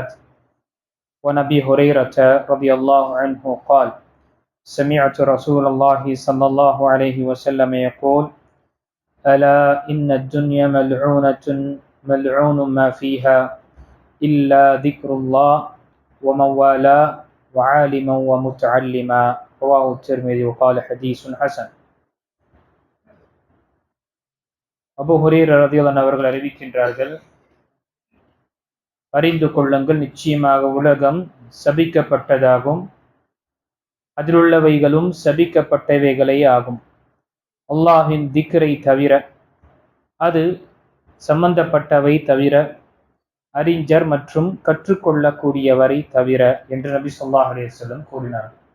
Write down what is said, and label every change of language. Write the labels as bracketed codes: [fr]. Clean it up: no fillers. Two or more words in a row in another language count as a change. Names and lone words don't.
[ar] ونبي هريرة رضي الله عنه قال: سمعت رسول الله صلى الله عليه وسلم يقول: ألا إن الدنيا ملعون ما فيها إلا ذكر الله ومن والاه وعالما ومتعلما. رواه الترمذي وقال حديث حسن. [ta] அபூ ஹுரைரா ரலியல்லாஹு அவர்கள் அறிவிக்கின்றார்கள், அறிந்து கொள்ளுங்கள், நிச்சயமாக உலகம் சபிக்கப்பட்டதாகும், அதிலுள்ளவைகளும் சபிக்கப்பட்டவைகளே ஆகும். அல்லாஹ்வின் திக்ரை தவிர, அது சம்பந்தப்பட்டவை தவிர, அறிஞர் மற்றும் கற்றுக்கொள்ளக்கூடியவரை தவிர என்று நபி [ar] صلى الله عليه وسلم [ta] கூறினார்.